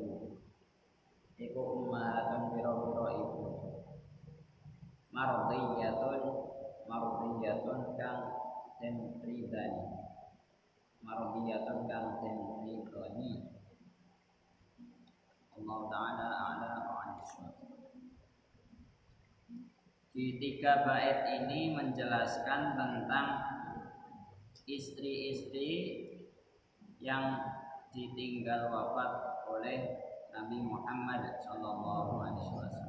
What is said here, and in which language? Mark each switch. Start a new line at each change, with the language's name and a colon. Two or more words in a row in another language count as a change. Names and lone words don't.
Javanese: Iku ummahatun pira-pira ibu. Mardiyatun kang den ridani.
Arabic: الله تعالى أعلى وعلا.
Indonesian: Di 3 bait ini menjelaskan tentang istri-istri yang ditinggal wafat oleh Nabi Muhammad
Arabic: صلى الله عليه وسلم.